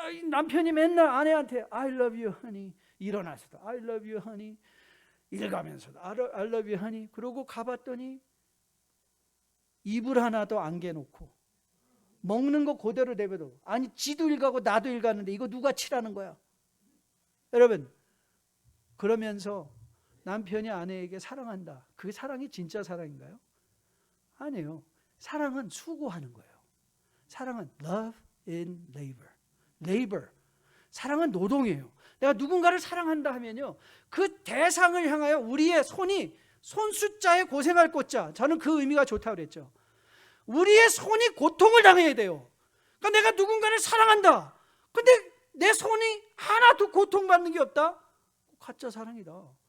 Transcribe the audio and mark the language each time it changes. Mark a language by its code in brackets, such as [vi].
[ko] 남편이 맨날 아내한테 [en] I love you honey [ko] 일어나서도 I love you honey 일가면서도 I love you honey 그러고 가봤더니 이불 하나도 안 개놓고 먹는 거 그대로 내버려. 아니 지도 일가고 나도 일가는데 이거 누가 치라는 거야? 여러분 그러면서 남편이 아내에게 사랑한다. 그게 사랑이 진짜 사랑인가요? 아니에요. 사랑은 수고하는 거예요. 사랑은 [en] love in labor. [ko] labor. 사랑은 노동이에요. 내가 누군가를 사랑한다 하면요. 그 대상을 향하여 우리의 손이 손 숫자에 고생할 꽃자. 저는 그 의미가 좋다고 그랬죠. 우리의 손이 고통을 당해야 돼요. 그러니까 내가 누군가를 사랑한다. 근데 내 손이 하나도 고통받는 게 없다? 가짜 사랑이다.